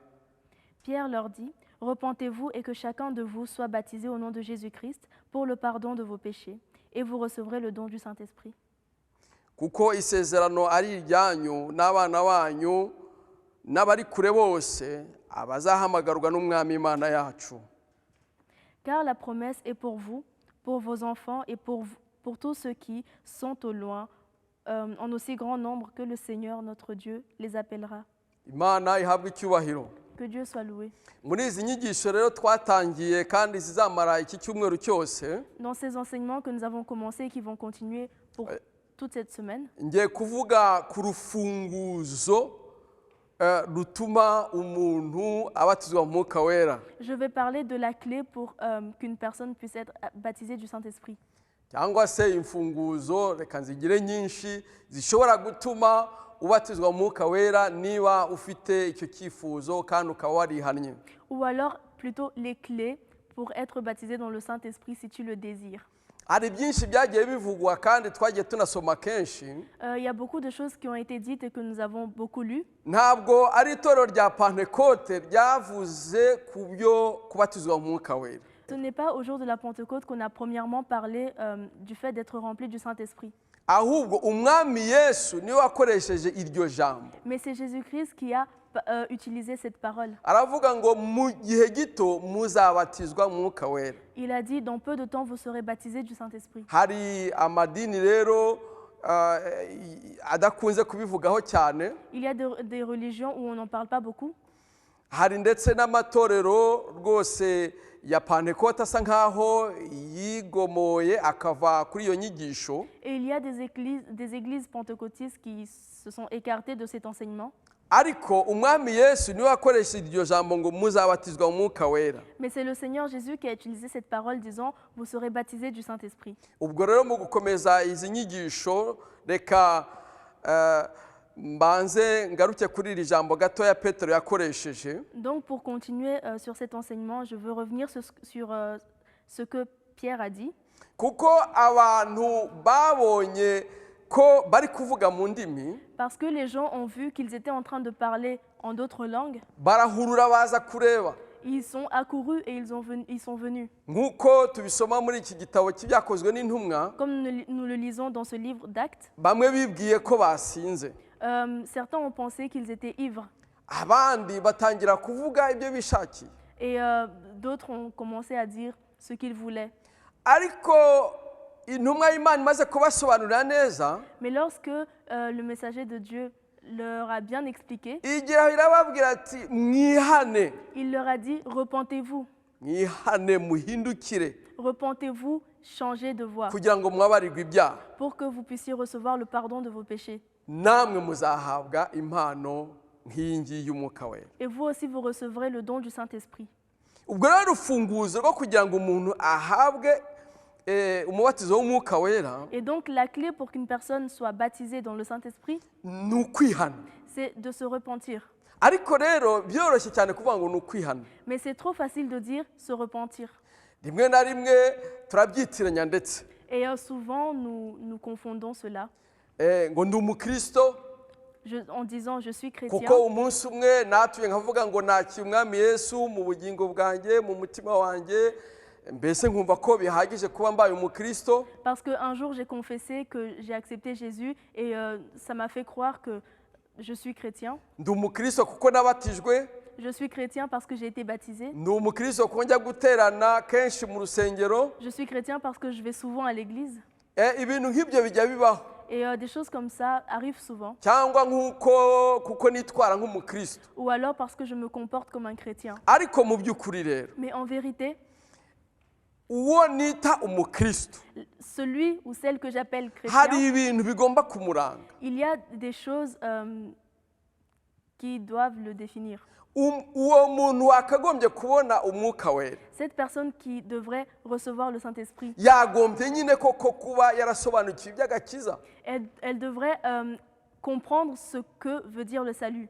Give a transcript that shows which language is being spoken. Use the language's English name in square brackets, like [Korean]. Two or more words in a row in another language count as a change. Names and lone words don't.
[French] Pierre leur dit, repentez-vous et que chacun de vous soit baptisé au nom de Jésus-Christ pour le pardon de vos péchés, et vous recevrez le don du Saint-Esprit. [Kinyarwanda] kuko isezerano ari iryanyu n'abana banyu n'abari kure bose abazahamagarwa n'Umwami Imana yacu. [French] Car la promesse est pour vous, pour vos enfants et pour tous ceux qui sont au loin, en aussi grand nombre que le Seigneur notre Dieu les appellera. [Kinyarwanda] Imana ihabwe icyubahiro. [French] Que Dieu soit loué. [Kinyarwanda] Muri izi nyigisho rero twatangiye kandi zizamara iki cyumweru cyose, [French] Dans ces enseignements que nous avons commencés et qui vont continuer pour toute cette semaine, [Kinyarwanda] ngiye kuvuga ku rufunguzo rutuma umuntu abatizwa mu Mwuka Wera, [French] je vais parler de la clé pour qu'une personne puisse être baptisée du Saint-Esprit. [Kinyarwanda] cyangwa se imfunguzo reka nzigire nyinshi zishobora gutuma ubatizwa mu Mwuka Wera niba ufite icyo cyifuzo kandi ukaba warihannye. [French] Ou alors plutôt les clés pour être baptisé dans le Saint-Esprit si tu le désires. [Kinyarwanda] Hari byinshi byagiye bivugwa kandi twagiye tunasoma kenshi. [French] Il y a beaucoup de choses qui ont été dites et que nous avons beaucoup lues. [Kinyarwanda] Ntabwo ari itorero rya Pentecote ryavuze ku byo kubatizwa mu Mwuka Wera. [French] Ce n'est pas au jour de la Pentecôte qu'on a premièrement parlé du fait d'être rempli du Saint-Esprit. [Kinyarwanda] Ahubwo umwami Yesu niwe wakoresheje iryo jambo. [French] Mais c'est Jésus-Christ qui a utilisé cette parole. [Kinyarwanda] Aravuga ngo mu gihe gito muzabatizwa mu Mwuka Wera. [French] Il a dit, dans peu de temps, vous serez baptisés du Saint-Esprit. [Kinyarwanda] Hari amadini rero adakunze kubivugaho cyane. [French] Il y a des religions où on n'en parle pas beaucoup. [Kinyarwanda] Hari ndetse n'amatorero rwose ya Pentecote asa nkaho yigomoye akava kuri iyo nyigisho. [French] Et il y a des églises pentecôtistes qui se sont écartées de cet enseignement. [Kinyarwanda] Ariko umwami Yesu niwe wakoresheje iryo jambo ngo muzabatizwa mu Mwuka Wera. [French] Mais c'est le Seigneur Jésus qui a utilisé cette parole disant, vous serez baptisés du Saint-Esprit. [Kinyarwanda] Ubwo rero mu gukomeza izi nyigisho reka mbanze ngaruke kuri iri jambo gatoya Petero yakoresheje. [French] Donc pour continuer sur cet enseignement, je veux revenir sur ce que Pierre a dit. [Kinyarwanda] Kuko abantu babonye ko bari kuvuga mu ndimi, [French] Parce que les gens ont vu qu'ils étaient en train de parler en d'autres langues. [Kinyarwanda] barahurura baza kureba. [French] Ils sont accourus et ils sont venus. [Kinyarwanda] Nk'uko tubisoma muri iki gitabo cy'ibyakozwe n'intumwa, [French] Comme nous le lisons dans ce livre d'Actes, [Kinyarwanda] bamwe bibwiye ko basinze, [French] certains ont pensé qu'ils étaient ivres. [Kinyarwanda] abandi batangira kuvuga ibyo bishakiye. [French] Et d'autres ont commencé à dire ce qu'ils voulaient. [Kinyarwanda] Ariko intumwa y'Imana imaze kubasobanurira neza, [French] Mais lorsque le messager de Dieu leur a bien expliqué, [Kinyarwanda] igeraho irababwira ati mwihane, [French] il leur a dit, repentez-vous, [Kinyarwanda] mwihane muhindukire [French] repentez-vous, changez de voie, [Kinyarwanda] kugira ngo mwabarirwe ibyaha, [French] pour que vous puissiez recevoir le pardon de vos péchés. [Kinyarwanda] namwe muzahabwa impano nk'iyi ngiyi y'Umwuka Wera. [French] Et vous aussi, vous recevrez le don du Saint-Esprit. [Kinyarwanda] Ubwo rero urufunguzo rwo kugira ngo umuntu ahabwe umubatizo w'Umwuka Wera [French] Et donc la clé pour qu'une personne soit baptisée dans le Saint-Esprit, [Kinyarwanda] ni ukwihana. [French] c'est de se repentir. [Kinyarwanda] Ariko rero byoroshye cyane kuvuga ngo ni ukwihana. [French] Mais c'est trop facile de dire se repentir. [Kinyarwanda] Rimwe na rimwe turabyitiranya ndetse [French] Et souvent, nous confondons cela [Kinyarwanda] ngo ndi umukristo [French] en disant je suis chrétien. [Kinyarwanda] kuko umunsi umwe natuye nkavuga ngo nakira umwami Yesu mu bugingo bwanjye mu mutima wanjye, mbese nkumva ko bihagije kuba mbaye umukristo. [French] Parce qu'un jour, j'ai confessé que j'ai accepté Jésus et ça m'a fait croire que je suis chrétien. [Kinyarwanda] Ndi umukristo kuko nabatijwe, [French] Je suis chrétien parce que j'ai été baptisé. [Kinyarwanda] ndi umukristo kuko njya guterana kenshi mu rusengero. [French] Je suis chrétien parce que je vais souvent à l'église. [Kinyarwanda] Ibintu nk'ibyo bijya bibaho, [French] Et des choses comme ça arrivent souvent. [Kinyarwanda] cyangwa kuko nitwara nk'umukristo. [French] Ou alors parce que je me comporte comme un chrétien. [Kinyarwanda] Ariko mu by'ukuri rero [French] Mais en vérité, [Kinyarwanda] uwo nita umukristo [French] celui ou celle que j'appelle [Kinyarwanda] hari [French] chrétien, [Kinyarwanda] ibintu bigomba kumuranga. [French] il y a des choses qui doivent le définir. [Kinyarwanda] Uwo muntu wakagombye kubona Umwuka Wera [French] Cette personne qui devrait recevoir le Saint-Esprit, [Kinyarwanda] yagombye nyine koko kuba yarasobanukiwe iby'agakiza, [French] elle devrait comprendre ce que veut dire le salut.